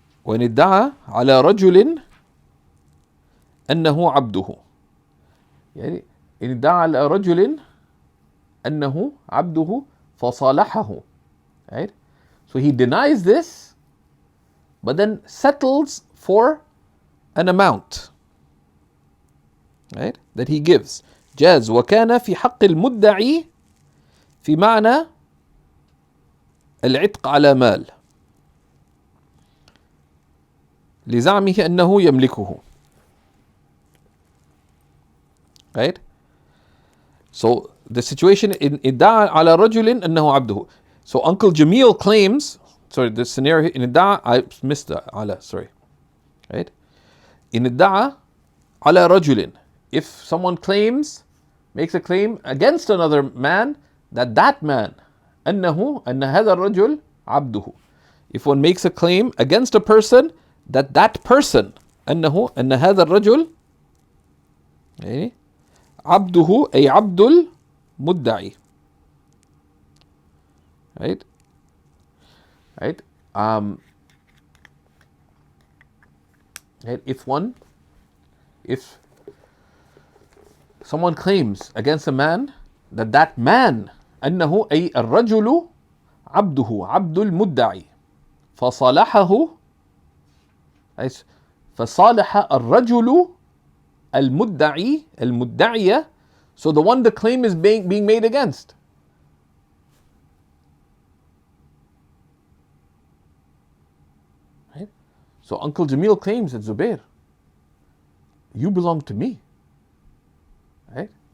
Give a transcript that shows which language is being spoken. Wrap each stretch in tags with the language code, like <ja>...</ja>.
<ar>وإن ادعى على رجل أنه عبده. يعني إن ادعى على رجل أنه عبده فصالحه.</ar> <en>Right? So he denies this, but then settles for an amount, right, that he gives.</en> <ar>جاز وكان في حق المدعي في معنى العتق على مال لزعمه أنه يملكه.</ar> <en>Right? So the situation in</en> <ar>ادعى على رجل أنه عبده.</ar> <en>So Uncle Jamil claims, sorry, the scenario in ادعى, I missed the على, sorry. Right? In</en> <ar>ادعى على رجل,</ar> <en>if someone claims, makes a claim against another man, that man</en> <ar>أنه أن هذا الرجل عبده.</ar> <en>If one makes a claim against a person, that person</en> <ar>أنه أن هذا الرجل عبده أي عبد المدعي.</ar> <en>Right? Right? Right? If someone claims against a man, that man</en> <ar>أنه أي الرجل عبده عبد المدعي فصالحه. فصالح الرجل المدعي المدعية.</ar> <en>So the one the claim is being made against. Right? So Uncle Jamil claims that Zubair, you belong to me. Right?</en>